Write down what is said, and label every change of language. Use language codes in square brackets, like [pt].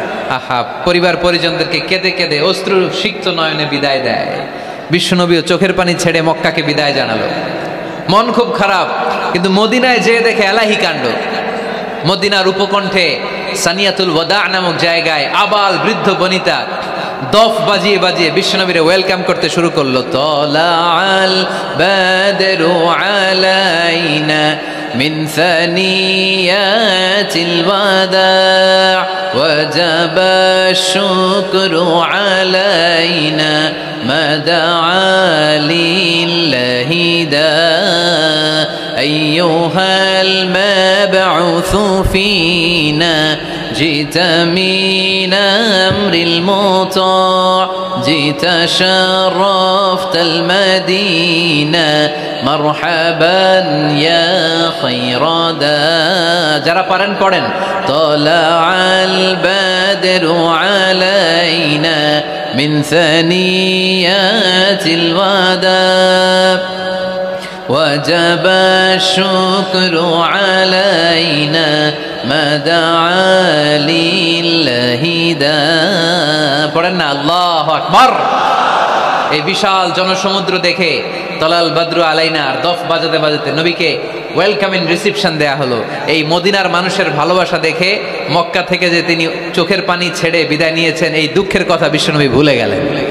[bn] আহা, পরিবার পরিজনদেরকে কেঁদে কেঁদে অশ্রু সিক্ত নয়নে বিদায় দেয়। বিশ্বনবীও চোখের পানি ছেড়ে মক্কাকে বিদায় জানালো। মন খুব খারাপ। কিন্তু মদিনায় যে দেখে এলাহি কাণ্ড। মদিনার উপকণ্ঠে সানিয়াতুল ওয়াদা নামক জায়গায় আবাল বৃদ্ধ বনিতা দফ বাজিয়ে বাজিয়ে বিশ্বনবীরে ওয়েলকাম করতে শুরু করলো। [ar] তলাআল বাদরু আলাইনা মিন সানিয়াতিল ওয়াদা ওয়াজাবা শুকরু আলাইনা মাদআ লিল্লাহি দা আইয়ুহাল মাবউসু ফিনা جئت من أمر المطاع جئت شرفت المدينة مرحبا يا خير دا [bn] যারা পারেন পড়েন [ar] طلع البدر علينا من ثنيات الوداع وجب الشكر علينا ما دعا لله دا [bn] পড়েন না [ar] আল্লাহু আকবার। [bn] এই বিশাল জনসমুদ্র দেখে [ar] তলাল বদরু আলাইনা [bn] আর দফ বাজাতে বাজাতে নবীকে ওয়েলকাম ইন রিসিপশন দেয়া হলো। এই মদিনার মানুষের ভালোবাসা দেখে মক্কা থেকে যে তিনি চোখের পানি ছেড়ে বিদায় নিয়েছেন এই দুঃখের কথা বিশ্বনবী ভুলে গেলেন।